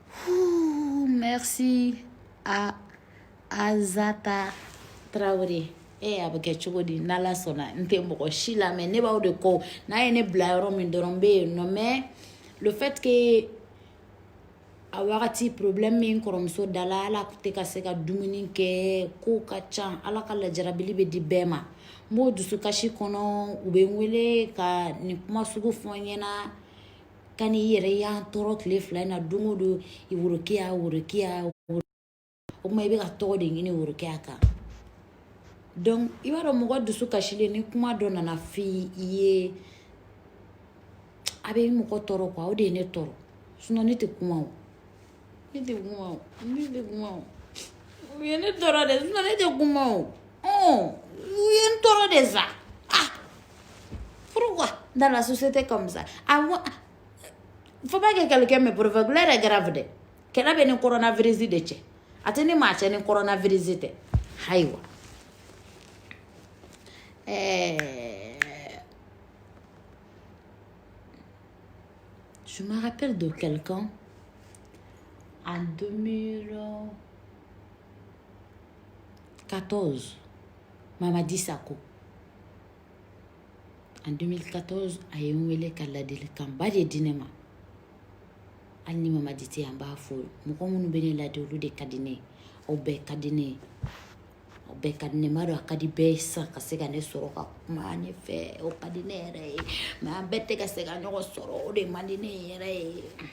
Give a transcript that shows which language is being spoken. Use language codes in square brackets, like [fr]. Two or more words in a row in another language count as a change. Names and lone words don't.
[fr] Merci à Azata Traoré. [bm] a bɛ kɛ cogo di n'Ala sɔnna n tɛ mɔgɔ si lamɛn ne b'aw de kɔ n'a ye ne bila yɔrɔ min dɔrɔn n bɛ yen nɔ [fr] mais le fait que [bm] a wagati problème min kɔrɔmuso dala ala tɛ ka se ka dumuni kɛ kow ka ca ala ka lajarabili bɛ di bɛɛ ma n b'o dusukasi kɔnɔ u bɛ n wele ka nin kuma sugu fɔ n ɲɛna ka n'i yɛrɛ y'an tɔɔrɔ tile 2 in na don o don i worokiya o kuma i bɛ ka tɔgɔ de ɲini worokiya kan donc i b'a dɔn mɔgɔ dusu kasilen ni kuma dɔ nana f'i ye a bɛ mɔgɔ tɔɔrɔ quoi o de ye ne tɔɔrɔ sinon ne tɛ kuma o ne tɛ kuma o u ye ne tɔɔrɔ de sinon ne tɛ kuma o u ye n tɔɔrɔ de sa [fr] pourquoi dans la société comme ça faut pas que quelqu'un me provoque l'heure est grave [bm] de kɛlɛ bɛ ni coronavirus de cɛ a tɛ ni maa cɛ ni coronavirus tɛ ayiwa [fr] je me rappelle de quelqu'un en 2014 [bm] Mamadi Sako en 2014 a ye n wele ka ladilikanba de di ne ma hali ni Mamadi tɛ yan n b'a fɔ mɔgɔ minnu bɛ ne ladi olu de ka di ne ye aw bɛɛ ka di ne ye aw bɛɛ ka di ne ye n b'a dɔn a ka di bɛɛ ye sisan ka se ka ne sɔrɔ ka kuma ne fɛ o ka di ne yɛrɛ ye mais an bɛɛ tɛ ka se ka ɲɔgɔn sɔrɔ o de man di ne yɛrɛ ye